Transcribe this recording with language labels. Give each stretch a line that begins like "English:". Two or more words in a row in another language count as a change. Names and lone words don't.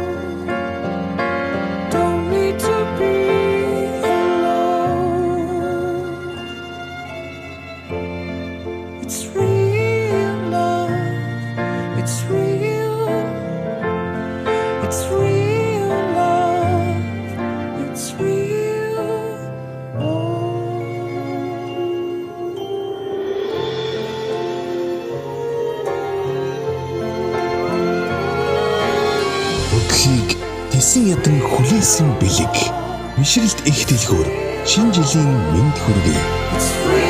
English: Don't need to be alone. It's real love. It's real. It's real love. It's real.
Mongolian: Өглийг тэсэн ядан хүлээсэн бэлэг. Мишрэлт их дэлгүүр шинэ жилийн мэнд хүргэе.